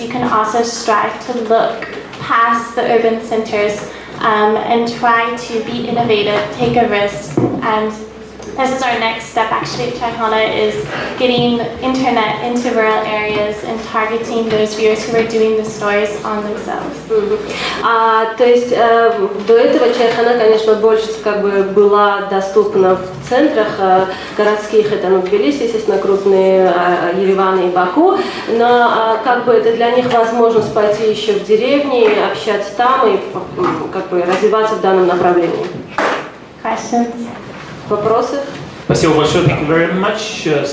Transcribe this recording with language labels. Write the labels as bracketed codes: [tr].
[en] You can also strive to look past the urban centers and try to be innovative, take a risk. And this is our next step actually at Chaichana, is getting internet into rural areas and targeting those viewers who are doing the stories on themselves. [ru] То есть до этого Чайхана, конечно, больше как бы была доступна в центрах городских, это Тбилиси, естественно, крупные, Ереван и Баку, но как бы это для них возможность пойти еще в деревни, общаться там и как бы развиваться в данном направлении. [en] Questions? [ru] Вопросы? Спасибо большое, thank you very much.